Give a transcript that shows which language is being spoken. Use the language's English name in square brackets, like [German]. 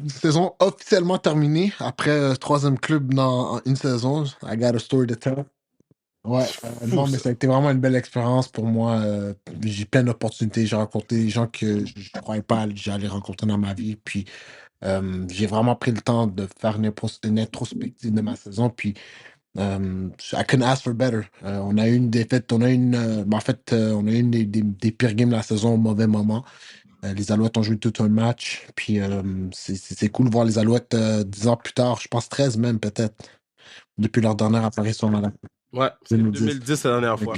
[French] Saison officiellement terminée après troisième club dans une saison. [English] I got a story to tell. [French] Ouais, non, mais ça a été vraiment une belle expérience pour moi. J'ai plein d'opportunités. J'ai rencontré des gens que je ne croyais pas que j'allais rencontrer dans ma vie. Puis, j'ai vraiment pris le temps de faire une introspective de ma saison. [English] Puis, I couldn't ask for better. [French] On a eu une défaite. On a eu on a eu une des pires games de la saison au mauvais moment. Les Alouettes ont joué tout un match. Puis, c'est cool de voir les Alouettes 10 ans plus tard. Je pense 13 même, peut-être, depuis leur dernière apparition dans la. Ouais, c'est 2010 la dernière fois.